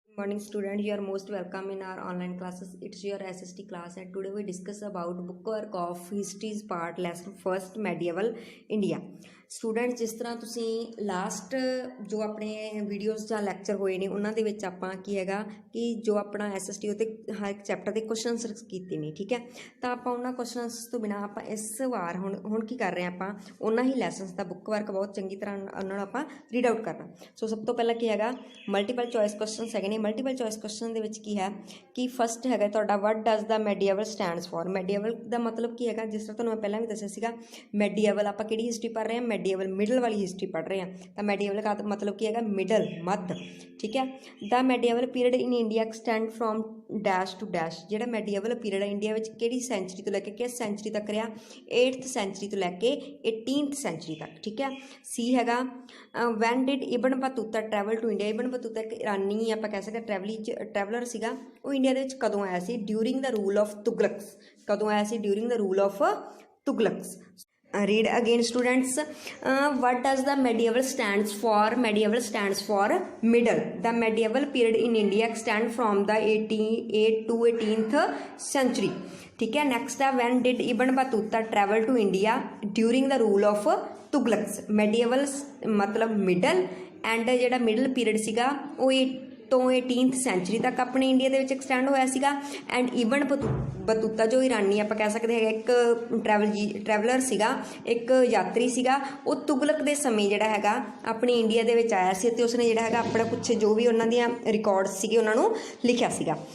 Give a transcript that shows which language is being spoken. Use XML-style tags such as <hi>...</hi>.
<en>Morning student, you are most welcome in our online classes. It's your SST class and today we discuss about bookwork of history's part lesson first medieval India.</en> <pa>Student ਜਿਸ ਤਰ੍ਹਾਂ ਤੁਸੀਂ last ਜੋ ਆਪਣੇ videos ਜਾਂ lecture ਹੋਏ ਨੇ ਉਹਨਾਂ ਦੇ ਵਿੱਚ ਆਪਾਂ ਕੀ ਹੈਗਾ ਕਿ ਜੋ ਆਪਣਾ SST ਉੱਤੇ ਹਰ ਇੱਕ ਚੈਪਟਰ ਦੇ ਕੁਐਸਚਨ ਆਨਸਰ ਕੀਤੇ ਨੇ, ਠੀਕ ਹੈ। ਤਾਂ ਆਪਾਂ ਉਹਨਾਂ ਕੁਐਸਚਨ ਆਨਸਰਸ ਤੋਂ ਬਿਨਾਂ ਆਪਾਂ ਇਸ ਵਾਰ ਹੁਣ ਕੀ ਕਰ ਰਹੇ ਹਾਂ, ਆਪਾਂ ਉਹਨਾਂ ਹੀ ਲੈਸਨਸ ਦਾ ਬੁੱਕ ਵਰਕ ਬਹੁਤ ਚੰਗੀ ਤਰ੍ਹਾਂ ਉਹਨਾਂ ਨੂੰ ਆਪਾਂ ਰੀਡ ਆਊਟ ਕਰਨਾ। ਸੋ ਸਭ ਤੋਂ ਪਹਿਲਾਂ ਕੀ ਹੈਗਾ, ਮਲਟੀਪਲ ਚੋਇਸ ਕੁਐਸਚਨਸ ਹੈਗੇ ਨੇ। ਮਲਟੀਪਲ ਚੋਇਸ ਕੁਐਸਚਨ ਦੇ ਵਿੱਚ ਕੀ ਹੈ ਕਿ ਫਸਟ ਹੈਗਾ ਤੁਹਾਡਾ</pa> <en>What does the medieval stands for.</en> <pa>ਮੈਡੀਏਵਲ ਦਾ ਮਤਲਬ ਕੀ ਹੈਗਾ, ਜਿਸ ਤਰ੍ਹਾਂ ਤੁਹਾਨੂੰ ਮੈਂ ਪਹਿਲਾਂ ਵੀ ਦੱਸਿਆ ਸੀਗਾ, ਮੈਡੀਏਵਲ ਆਪਾਂ ਕਿਹੜੀ ਹਿਸਟਰੀ ਪੜ੍ਹ ਰਹੇ ਹਾਂ, ਮੈਡੀਏਵਲ ਮਿਡਲ ਵਾਲੀ ਹਿਸਟਰੀ ਪੜ੍ਹ ਰਹੇ ਹਾਂ। ਤਾਂ ਮੈਡੀਏਵਲ ਦਾ ਮਤਲਬ ਕੀ ਹੈਗਾ, ਮਿਡਲ, ਮੱਧ, ਠੀਕ ਹੈ।</pa> <en>The medieval period in India extend from dash to dash.</en> <pa>ਜਿਹੜਾ ਮੈਡੀਏਵਲ ਪੀਰੀਅਡ ਹੈ ਇੰਡੀਆ ਵਿੱਚ ਕਿਹੜੀ ਸੈਂਚਰੀ ਤੋਂ ਲੈ ਕੇ ਕਿਸ ਸੈਂਚਰੀ ਤੱਕ ਰਿਹਾ, 8th ਸੈਂਚਰੀ ਤੋਂ ਲੈ ਕੇ 18th ਸੈਂਚਰੀ ਤੱਕ, ਠੀਕ ਹੈ।</pa> <en>ਸੀ ਹੈਗਾ when did Ibn Battuta travel to India.</en> <pa>ਇਬਨ ਬਤੂਤਾ ਇੱਕ ਇਰਾਨੀ ਆਪਾਂ ਕਹਿ ਸਕਦੇ ਟਰੈਵਲਰ ਸੀਗਾ। ਉਹ ਇੰਡੀਆ ਦੇ ਵਿੱਚ ਕਦੋਂ ਆਇਆ ਸੀ,</pa> <en>During the rule of Tughlaqs.</en> <pa>ਕਦੋਂ ਆਇਆ ਸੀ, during ਦਾ rule of ਤੁਗਲਕਸ।</pa> <en>read again students, what does the medieval stands for? Medieval stands for middle. The medieval period in India extend from the 8th to 18th century,</en> <pa>ठीक है।</pa> <en>next है when did Ibn Battuta travel to India? During the rule of Tughlaqs।</en> <pa>medieval मतलब</pa> <en>middle and</en> <pa>ਜਿਹੜਾ middle period ਸੀਗਾ ਉਹ 8 ਤੋਂ 18th sanctuary ਤੱਕ ਆਪਣੇ ਇੰਡੀਆ ਦੇ ਵਿੱਚ ਐਕਸਟੈਂਡ ਹੋਇਆ ਸੀਗਾ। ਐਂਡ ਈਬਨ ਬਤੂਤਾ ਜੋ ਇਰਾਨੀ ਆਪਾਂ ਕਹਿ ਸਕਦੇ ਹੈਗਾ ਇੱਕ ਟਰੈਵਲਰ ਸੀਗਾ, ਇੱਕ ਯਾਤਰੀ ਸੀਗਾ। ਉਹ ਤੁਗਲਕ ਦੇ ਸਮੇਂ ਜਿਹੜਾ ਹੈਗਾ ਆਪਣੀ ਇੰਡੀਆ ਦੇ ਵਿੱਚ ਆਇਆ ਸੀ ਅਤੇ ਉਸਨੇ ਜਿਹੜਾ ਹੈਗਾ ਆਪਣਾ ਕੁਛ ਜੋ ਵੀ ਉਹਨਾਂ ਦੀਆਂ ਰਿਕਾਰਡਸ ਸੀਗੇ ਉਹਨਾਂ ਨੂੰ ਲਿਖਿਆ ਸੀਗਾ।</pa>